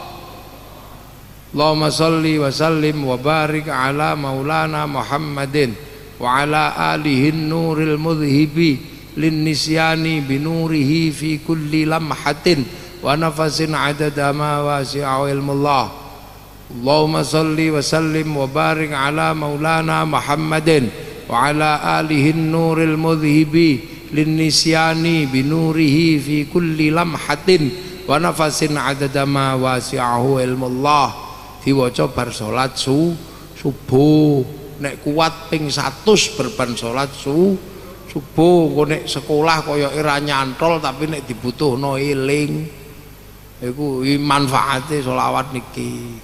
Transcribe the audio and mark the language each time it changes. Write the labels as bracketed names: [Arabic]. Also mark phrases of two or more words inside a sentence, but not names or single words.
[Arabic] اللهم صل وسلم وبارك على مولانا محمد وعلى آله نور المذهب للنسيان بنوره في كل لمحة ونفس عدد ما وسعه علم الله. اللهم صل وسلم وبارك على مولانا محمد وعلى آله نور المذهب للنسيان بنوره في كل لمحة ونفس عدد ما وسعه علم الله. [Javanese] Diwaca bar salat subuh. Nek kuat ping 100 berban salat subuh. Engko nek sekolah kaya ora nyantol tapi nek dibutuhno eling. Iku manfaate selawat niki.